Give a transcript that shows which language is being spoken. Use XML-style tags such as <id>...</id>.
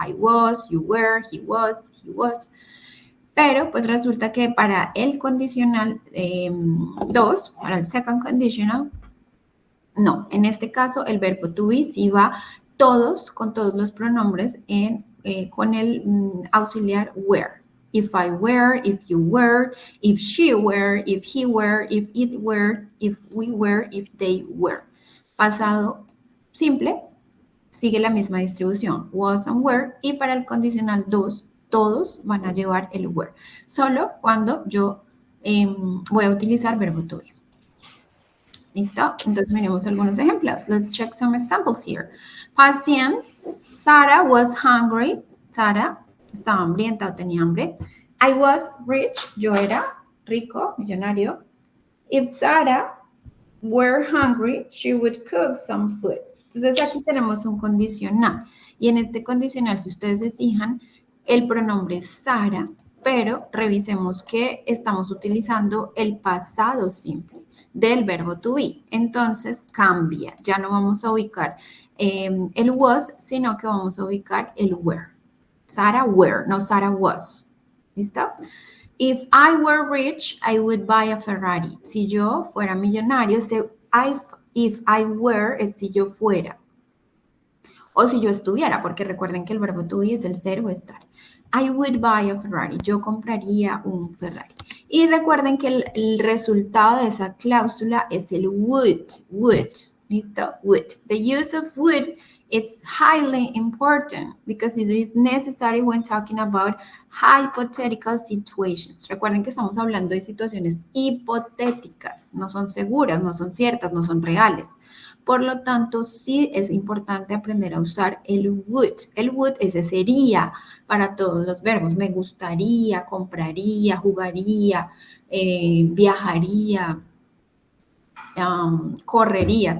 <en>I was, you were, he was.</en> <es>Pero pues resulta que para el condicional 2, para el second conditional, no. En este caso, el verbo to be sí va todos, con todos los pronombres con el auxiliar were.</es> <en>If I were, if you were, if she were, if he were, if it were, if we were, if they were.</en> <es>Pasado simple, sigue la misma distribución, was and were, y para el condicional 2, todos van a llevar el were. Solo cuando yo voy a utilizar verbo to be. ¿Listo? Entonces miremos algunos ejemplos.</es> <en>Let's check some examples here. Past tense, Sarah was hungry.</en> <es>Sarah estaba hambrienta o tenía hambre.</es> <en>I was rich.</en> <es>Yo era rico, millonario.</es> <en>If Sarah were hungry, she would cook some food.</en> <es>Entonces aquí tenemos un condicional. Y en este condicional, si ustedes se fijan, el pronombre es Sarah, pero revisemos que estamos utilizando el pasado simple del verbo to be. Entonces cambia. Ya no vamos a ubicar el was, sino que vamos a ubicar el were. Sarah were, no Sarah was. ¿Listo?</es> <en>If I were rich, I would buy a Ferrari.</en> <es>Si yo fuera millonario,</es> <en>if I were</en> <es>es si yo fuera. O si yo estuviera, porque recuerden que el verbo to be es el ser o estar.</es> <en>I would buy a Ferrari.</en> <es>Yo compraría un Ferrari. Y recuerden que el resultado de esa cláusula es el would. ¿Listo? Would.</es> <en>The use of would, it's highly important because it is necessary when talking about hypothetical situations.</en> <es>Recuerden que estamos hablando de situaciones hipotéticas. No son seguras, no son ciertas, no son reales. Por lo tanto, sí es importante aprender a usar el would. El would ese sería para todos los verbos. Me gustaría, compraría, jugaría, viajaría, correría.</es>